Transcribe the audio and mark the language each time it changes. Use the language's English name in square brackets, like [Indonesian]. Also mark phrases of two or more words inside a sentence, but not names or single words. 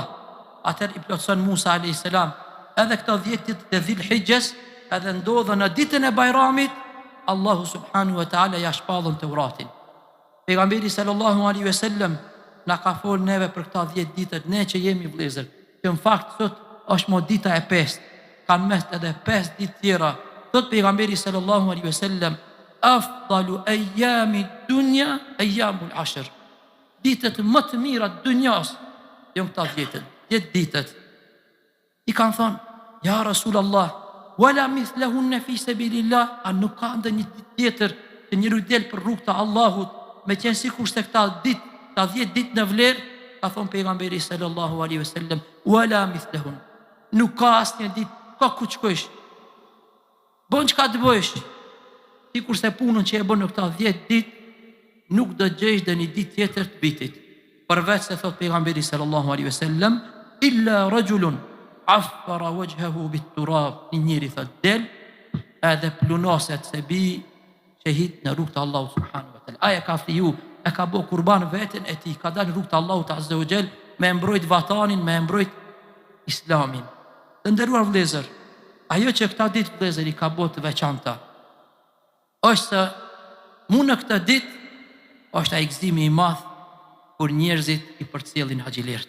[Albanian] Atëherë i plotson Musa [Arabic] عليه السلام [Albanian] edhe këto 10 ditë të Dhul-Hijjes, edhe ndodhen në ditën e Bajramit, Allahu [Arabic] سبحانه وتعالى [Albanian] ja shpallën Teuratin. Pejgamberi [Arabic] صلى الله عليه وسلم [Albanian] na ka folur neve për këto 10 ditë, ne që jemi vëllezër, që në fakt sot është mo dita e 5, kanë mes edhe 5 ditë tjera. Thot pejgamberi [Arabic] صلى الله عليه وسلم, أفضل أيام الدنيا أيام 10. [Albanian] Ditët më të mira të dunjas janë këta 10 ditët. I kanë thonë, [Arabic] يا رسول الله, ولا مثلهن في سبيل الله, [Albanian] a nuk ka ndonjë ditë tjetër që njeriu del për rrugë të Allahut, me qenë sikur se këta 10 ditë në vlerë, ka thonë pejgamberi [Arabic] صلى الله عليه وسلم, ولا مثلهن. [Albanian] Nuk ka asnjë ditë, ka ku shkosh. Bën çka të bësh. Sikur se punën që e bën në këta 10 ditë nuk do gjesh dhe një ditë tjetër të vitit. Përveç se thot pejgamberi [Arabic] صلى الله عليه وسلم, إلا رجل عفر وجهه بالتراب. [Albanian] Një njeri thot del edhe plunoset se bi shahid në rrugt të Allahut [Arabic] سبحانه وتعالى. [Albanian] Aja ka fiju, e ka bë kurban veten e tij, ka dalë në rrugt të Allahut [Arabic] عز وجل [Albanian] me mbrojt vatanin, me mbrojt islamin. Të nderuar vëllezër, ajo që këta ditë vëllezër i ka bë të veçanta është se mu në këtë ditë është ai gëzimi i madh kur njerëzit i përcjellin haxhilert.